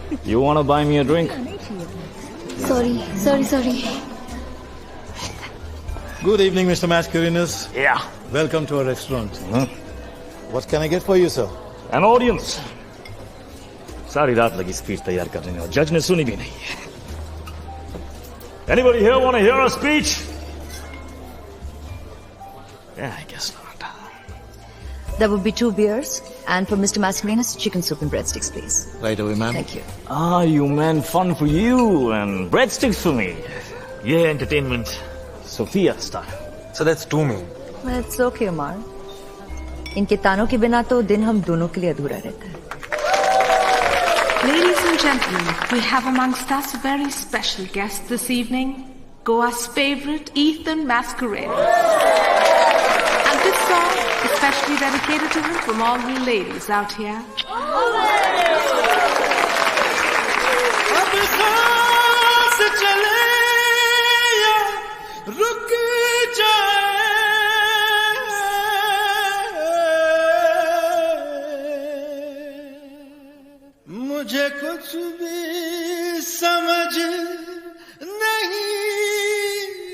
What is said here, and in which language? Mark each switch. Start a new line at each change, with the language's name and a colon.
English: You wanna buy me a drink? Sorry. Good evening, Mr. Mascarenhas. Yeah. Welcome to our restaurant. What can I get for you, sir? An audience.
Hindi: सारी रात लगी speech तैयार करने में और जज ने सुनी भी नहीं.
English: Anybody here want to hear a speech? Yeah, I guess not. There would be 2 beers, and for Mr. Mascarenhas, chicken soup and breadsticks, please. Right away, ma'am. Thank you. Ah, you meant fun for you and breadsticks for me. Yeah, entertainment. Sophia style. So that's 2 meal. That's okay, Omar.
Hindi: इनके तानों के बिना तो दिन हम दोनों के लिए अधूरा रहता है.
English: Ladies and gentlemen, we have amongst us a very special guest this evening, Goa's favorite, Ethan Mascarenhas. And this song is specially dedicated to him from all you ladies out here.
Hindi: अब सांस चले या रुक जाए, मुझे कुछ भी समझ नहीं